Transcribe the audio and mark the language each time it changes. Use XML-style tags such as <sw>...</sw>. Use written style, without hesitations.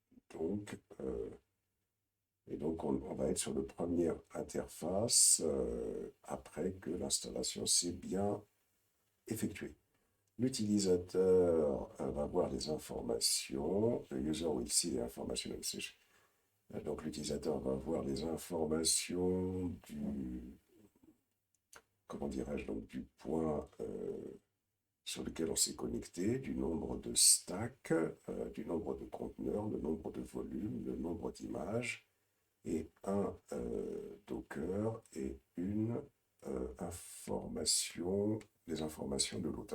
<fr>Donc, et donc on va être sur le premier interface après que l'installation s'est bien effectuée. L'utilisateur va voir les informations.</fr> <en>The user will see the information on session.</en> <fr>Donc l'utilisateur va voir les informations comment dirais-je, donc du point sur lequel on s'est connecté, du nombre de stacks, du nombre de conteneurs, le nombre de volumes, le nombre d'images, et un Docker et une information, les informations de l'autre.</fr>